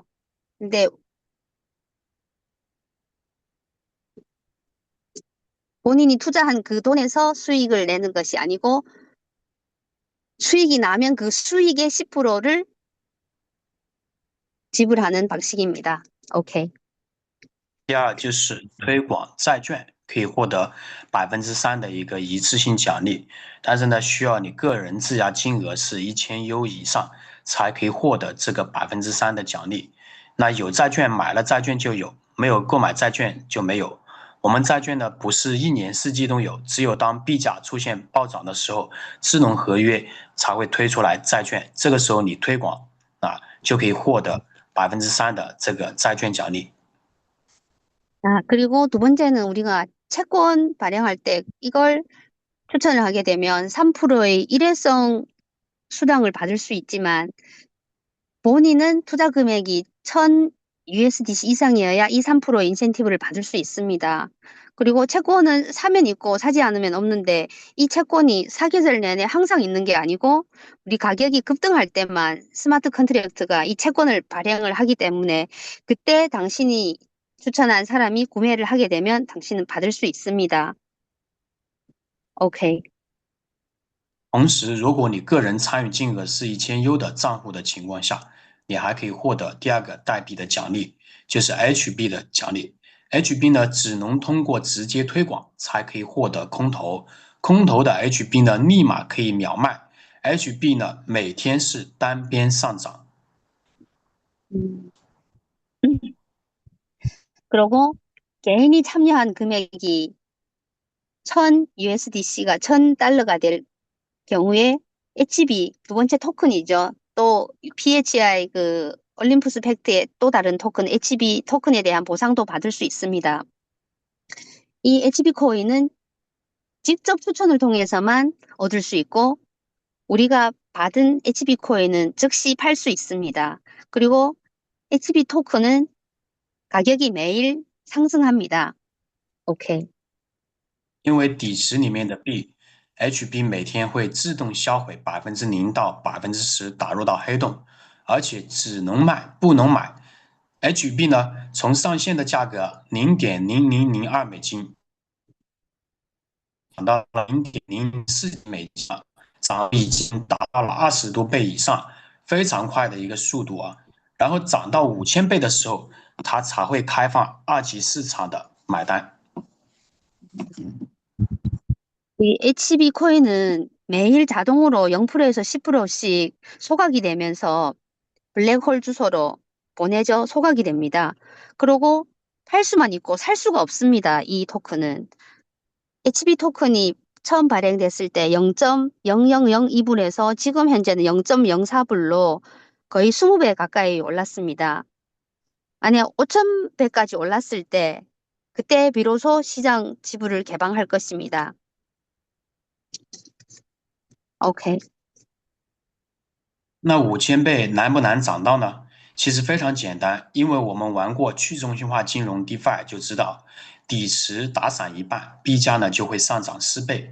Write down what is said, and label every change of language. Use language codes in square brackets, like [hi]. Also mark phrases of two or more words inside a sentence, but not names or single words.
[ko] 근데 본인이 투자한 그 돈에서 수익을 내는 것이 아니고 수익이 나면 그 수익의 10%를 지불하는 방식입니다. [en] OK。 [zh] 第二就是推广债券，可以获得3%的一个一次性奖励，但是呢，需要你个人质押金额是1000U 以上，才可以获得这个3%的奖励。那有债券买了债券就有，没有购买债券就没有。我们债券呢不是1年4季都有，只有当币价出现暴涨的时候，智能合约才会推出来债券，这个时候你推广啊就可以获得3%的这个债券奖励。 [ko] 그리고 두 번째는 우리가 채권 발행할 때 이걸 추천을 하게 되면 3%의 일회성 수당을 받을 수 있지만 본인은 투자 금액이 1000 USDC 이상이어야 이 3% 인센티브를 받을 수 있습니다. 그리고 채권은 사면 있고 사지 않으면 없는데 이 채권이 사계절 내내 항상 있는 게 아니고 우리 가격이 급등할 때만 스마트 컨트랙트가 이 채권을 발행을 하기 때문에 그때 당신이 추천한 사람이 구매를 하게 되면 당신은 받을 수 있습니다. [en] OK。 [zh] 同时，如果你个人参与金额是1000U 的账户的情况下，你还可以获得第二个代币的奖励，就是 HB 的奖励。HB 呢，只能通过直接推广才可以获得空投，空投的 HB 呢，立马可以秒卖。HB 呢，每天是单边上涨。 [ko] 음. 그리고 개인이 참여한 금액이 1000 USDC가 1000달러가 될 경우에 HB 두 번째 토큰이죠. 또 PHI 그 올림푸스 팩트의 또 다른 토큰 HB 토큰에 대한 보상도 받을 수 있습니다. 이 HB 코인은 직접 추천을 통해서만 얻을 수 있고 우리가 받은 HB 코인은 즉시 팔 수 있습니다. 그리고 HB 토큰은 가격이 매일 상승합니다. [en] OK。 [zh] 因为底池里面的币 HB 每天会自动销毁0%到10%打入到黑洞，而且只能卖不能买。HB 呢，从上线的价格0.0002美金涨到了0.004美金，涨已经达到了20多倍以上，非常快的一个速度啊。然后涨到5000倍的时候，它才会开放二级市场的买单。 [ko] 이 HB 코인은 매일 자동으로 0%에서 10%씩 소각이 되면서 블랙홀 주소로 보내져 소각이 됩니다. 그리고 팔 수만 있고 살 수가 없습니다. 이 토큰은. HB 토큰이 처음 발행됐을 때 0.0002불에서 지금 현재는 0.04불로 거의 20배 가까이 올랐습니다. 만약 5,000배까지 올랐을 때 그때 비로소 시장 지불을 개방할 것입니다. [en] OK。 [zh] 那5000倍难不难涨到呢？其实非常简单，因为我们玩过去中心化金融 DeFi 就知道，底池打散一半，B 加呢就会上涨4倍。